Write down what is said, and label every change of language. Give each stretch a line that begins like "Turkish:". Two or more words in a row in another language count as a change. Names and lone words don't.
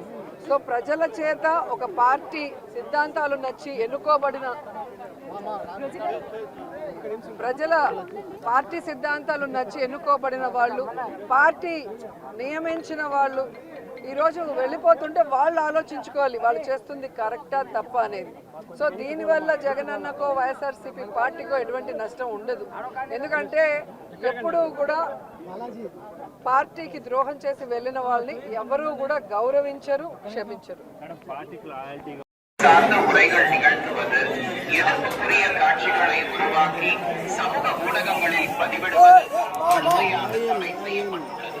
Telugu: సో ప్రజల చేత ఒక పార్టీ సిద్ధాంతాలు నచ్చి ఎన్నుకోబడిన పార్టీ సిద్ధాంతాలు నచ్చి ఎన్నుకోబడిన వాళ్ళు, పార్టీ నియమించిన వాళ్ళు ఈరోజు వెళ్ళిపోతుంటే వాళ్ళు ఆలోచించుకోవాలి వాళ్ళు చేస్తుంది కరెక్టా తప్ప అనేది. సో దీనివల్ల జగనన్నకో వైఎస్ఆర్సీపీ పార్టీకో ఎటువంటి నష్టం ఉండదు. ఎందుకంటే ఎప్పుడూ కూడా పార్టీకి ద్రోహం చేసి వెళ్ళిన వాళ్ళని ఎవరూ కూడా గౌరవించరు, క్షమించరు.
Tamil: சார்ந்த உரைகள் நிகழ்த்துவது, எதிர்ப்புக்குரிய காட்சிகளை உருவாக்கி சமூக ஊடகங்களில் பதிவிடுவது கடுமையாக தடை செய்யப்பட்டுள்ளது.